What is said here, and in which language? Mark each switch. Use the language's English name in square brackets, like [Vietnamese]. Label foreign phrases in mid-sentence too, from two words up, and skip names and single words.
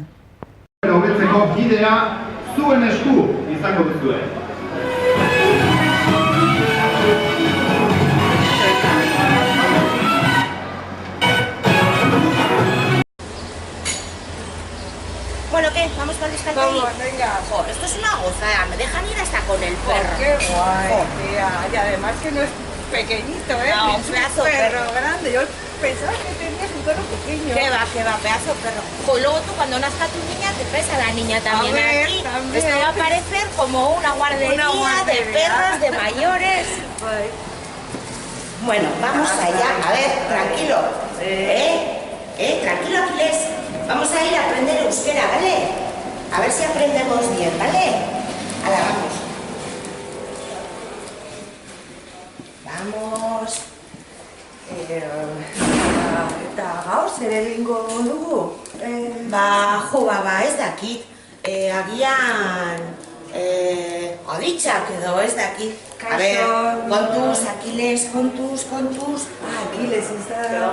[Basque] Hobetzeko bidea zuen esku izango duzue. [Spanish] Bueno, ¿qué? ¿Vamos con el descanso? Vamos, venga. Joder, esto es una gozada, me dejan ir hasta con el perro. Qué guay, tía. Y además que no es pequeñito, ¿eh? No, es un pedazo perro perro. grande. Yo pensaba que tenías un perro pequeño. ¿Qué va, pedazo perro? Jo, y luego tú cuando nazca tu niña te traes a la niña también A ver, aquí. también. Esto va a parecer como una guardería de perros, de mayores. Bueno, vamos allá. A ver, tranquilo. Tranquilo, Aquiles. Vamos a ir a aprender euskera, ¿vale? A ver si aprendemos bien, ¿vale? Ahora vamos. [Basque] Eta gaur zer egingo dugu? Ez dakit. Agian... Aditzak edo ez dakit. [Spanish] A ver, [Basque] kontuz, Aquiles, kontuz. Aquiles, ez da...